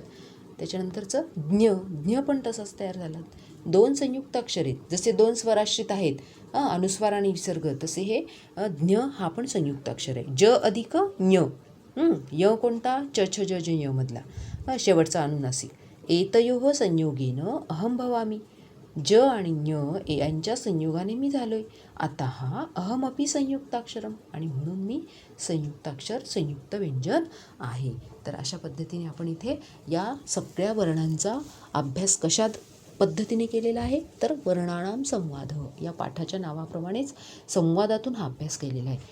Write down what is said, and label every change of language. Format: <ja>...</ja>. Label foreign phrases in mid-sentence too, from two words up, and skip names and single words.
<mr>त्याच्यानंतरचं ज्ञ, ज्ञ पण तसंच तयार झाला. दोन संयुक्ताक्षर आहेत, जसे दोन स्वराश्रित आहेत अनुस्वार आणि विसर्ग, तसे हे ज्ञ हा पण संयुक्ताक्षर आहे. ज अधिक ज्ञ, य कोणता, च छ ज ज य मधला शेवटचा अनुनासिक.</mr> <sa>एतयोः संयोगेन अहम भवामी,</sa> <mr>ज आणि ज्ञ यांच्या संयोगाने मी झालो आहे.</mr> <sa>अतः अहमपि संयुक्ताक्षरम,</sa> <mr>आणि म्हणून मी संयुक्ताक्षर, संयुक्त व्यंजन आहे. तर अशा पद्धतीने आपण इथे या सगळ्या वर्णांचा अभ्यास कशा पद्धतीने केलेला आहे, तर वर्णानाम संवाद या पाठाच्या नावाप्रमाणेच संवादातून हा अभ्यास केलेला आहे.</mr>